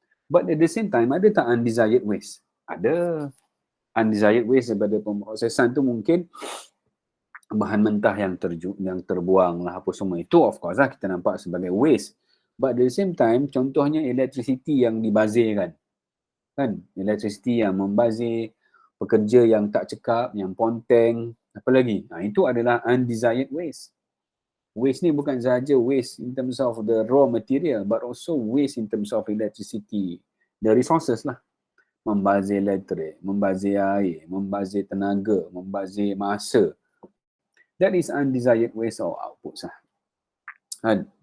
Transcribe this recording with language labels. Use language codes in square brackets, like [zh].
[en] But at the same time, [ms] ada tak [en] undesired waste? [ms] Ada. Undesired waste daripada pemrosesan tu mungkin bahan mentah yang terbuang lah apa semua. Itu [en] of course [ms] lah kita nampak sebagai waste. [en] But at the same time, [ms] contohnya electricity yang dibazirkan. Kan? Electricity yang membazir, pekerja yang tak cekap, yang ponteng, apa lagi? Itu adalah undesired waste. Waste ni bukan sahaja [en] waste in terms of the raw material, but also waste in terms of electricity, the resources lah. [ms] Membazir elektrik, membazir air, membazir tenaga, membazir masa. [en] That is undesired waste or outputs lah. Kan?